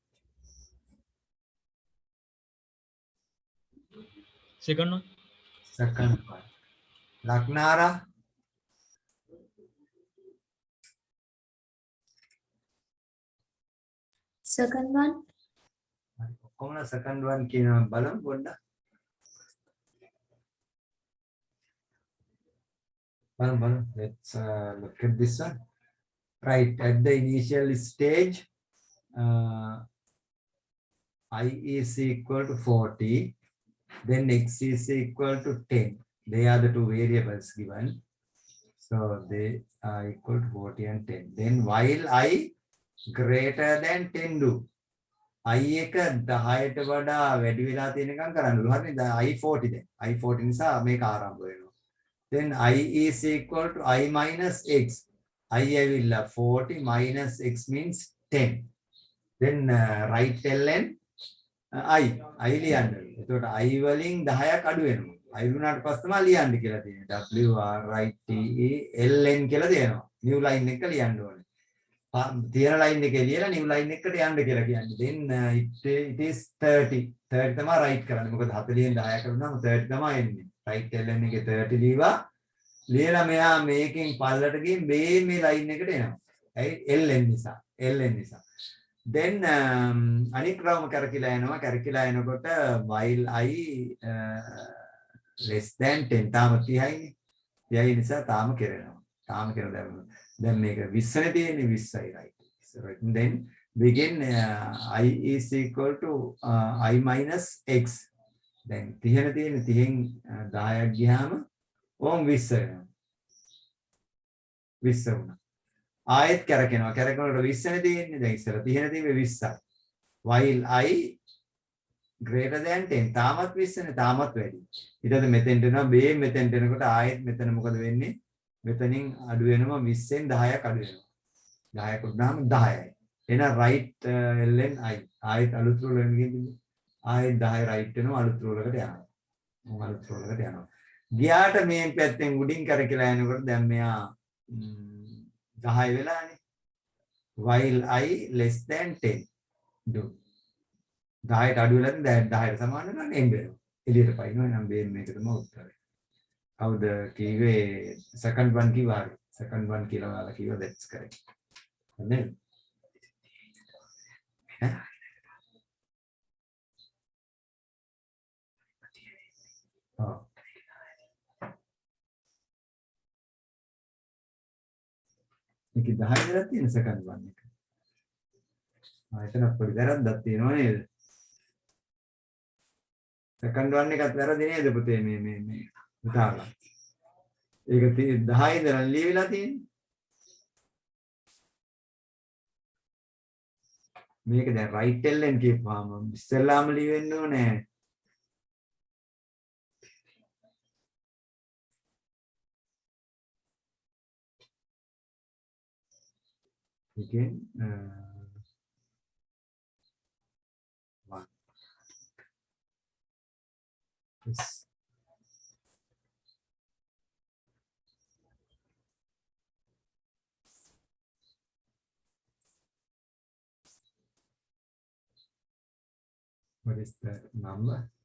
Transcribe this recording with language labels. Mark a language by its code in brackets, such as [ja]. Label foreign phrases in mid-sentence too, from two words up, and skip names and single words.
[en] Second one. Second one. Laknara? Second one. [si] ඔක්කොමලා [en] second one [si] කියන බලමු පොඩ්ඩක්. බලමු. [en] Let's look at this one. Right, at the initial stage, I is equal to 40, then x is equal to 10. They are the two variables given. So they are equal to 40 and 10. Then while I greater than 10 do. [si] i එක 10ට වඩා වැඩි වෙලා තියෙනකම් කරන්නලු. හරිනේ. දැන් i40 දැන්. i40 නිසා මේක ආරම්භ වෙනවා. [en] then I is equal to I minus x. I ඇවිල්ලා 40 minus x means 10. then right ln I ලියන්න. [si] එතකොට I වලින් 10ක් අඩු වෙනවා. I වුණාට පස්සේ තමයි ලියන්න කියලා තියෙන්නේ. W R I T E ln කියලා දෙනවා. [en] new line [si] එක ලියන්න ඕනේ. තියෙන line එකේ ලියලා [en] new line [si] එකට යන්න කියලා කියන්නේ. [en] then it is 30. [si] 30 තමයි right කරන්නේ. මොකද 40න් 10 කරුණාම 30 තමයි එන්නේ. [en] right ln [si] එකේ 30 ලියවා ලියලා මෙයා මේකෙන් පල්ලට ගිහින් මේ line එකට එනවා. ඇයි ln නිසා. ln නිසා. then අනික් රවුම කරකිලා එනකොට [en] while I less than 10 [si] තාම 30යිනේ. 30 නිසා තාම කෙරෙනවා. තාම කෙරෙනවා. දැන් මේක 20 නේ තියෙන්නේ 20යි right. [en] So then begin I is equal to I minus x. [si] දැන් 30 නේ තියෙන්නේ 30න් 10ක් ගියාම ඕම් 20 වෙනවා. 20 වුණා. ආයෙත් කරකිනවා. කරකිනකොට 20 නේ තියෙන්නේ. දැන් ඉස්සර 30 නේ තියෙන්නේ 20යි. [en] while I greater than 10 [si] තාමත් 20 නේ තාමත් වැඩි. ඊට පස්සේ මෙතෙන්ට එනවා B මෙතෙන්ට එනකොට ආයෙත් මෙතන මොකද වෙන්නේ? මෙතනින් අඩු වෙනවා 20න් 10ක් අඩු වෙනවා. 10ක් උඩාම 10යි. එහෙනම් [en] right ln I [si] ආයෙත් අලුත් රූල් එකකින් ගිහින් ආයෙත් 10 right වෙනවා අලුත් රූල් එකට යනවා. අලුත් රූල් එකට යනවා. ගියාට මේ පැත්තෙන් උඩින් කරකිලා යනකොට දැන් මෙයා 10 වෙලානේ. [en] while I less than 10 do [si] 10ට අඩු වෙලා දැන් 10ට සමාන වෙනවා එන්න වෙනවා. එළියට පයින්නවා නම් මේක තමයි උත්තරේ. කවුද කිව්වේ [en] second one [si] කිව්වා හරි. [en] second one [si] කියලා ඔයාලා කිව්වා [en] that's correct. [si] නේද? ඔව්. මේක 10 දරක් තියෙන [en] second one [si] එක. එතන පොඩි වැරද්දක් තියෙනවා නේද? [en] second one [si] එකත් වැරදි නේද පුතේ මේ උදාහරණ. ඒක 10 ඉඳලා ලියවිලා තියෙන්නේ. මේක දැන් [en] right ln [si] කියපුවාම ඉස්සෙල්ලාම ලියවෙන්න ඕනේ. [en] again one. Yes. What is the number?